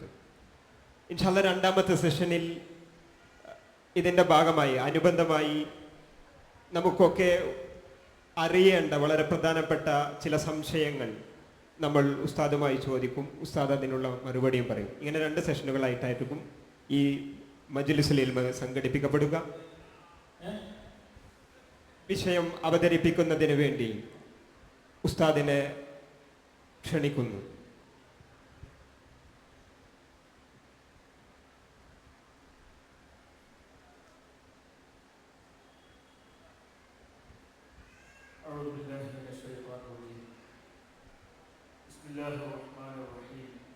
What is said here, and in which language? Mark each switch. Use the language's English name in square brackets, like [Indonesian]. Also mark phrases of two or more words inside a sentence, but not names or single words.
[Arabic] إن شاء الله [Malayalam] രണ്ടാമത്തെ സെഷനിൽ ഇതിൻ്റെ ഭാഗമായി അനുബന്ധമായി നമുക്കൊക്കെ അറിയേണ്ട വളരെ പ്രധാനപ്പെട്ട ചില സംശയങ്ങൾ നമ്മൾ ഉസ്താദുമായി ചോദിക്കും. ഉസ്താദ് അതിനുള്ള മറുപടിയും പറയും. ഇങ്ങനെ 2 സെഷനുകളായിട്ടായിരിക്കും ഈ [Arabic] مجلس العلم [Malayalam] സംഘടിപ്പിക്കപ്പെടുക. വിഷയം അവതരിപ്പിക്കുന്നതിന് വേണ്ടി ഉസ്താദിനെ ക്ഷണിക്കുന്നു. [Arabic] أعوذ بالله من الشيطان الرجيم. بسم الله الرحمن الرحيم.